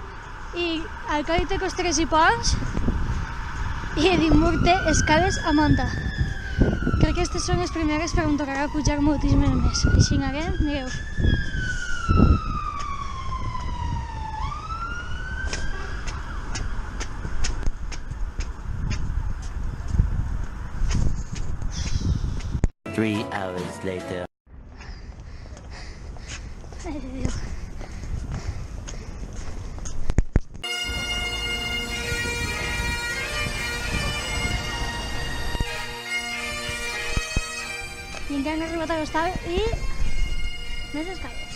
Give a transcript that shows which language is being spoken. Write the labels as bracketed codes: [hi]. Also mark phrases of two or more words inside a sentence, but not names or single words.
[ca] I el Codi té costreres i ponts i Edimburg té escales a munta. Crec que aquestes són les primeres, però em tocarà pujar moltíssimes més. Així anem, mireu. [en] Three hours later. [ca] Ai, Déu. I encara hem arribat a l'hostal i més escales.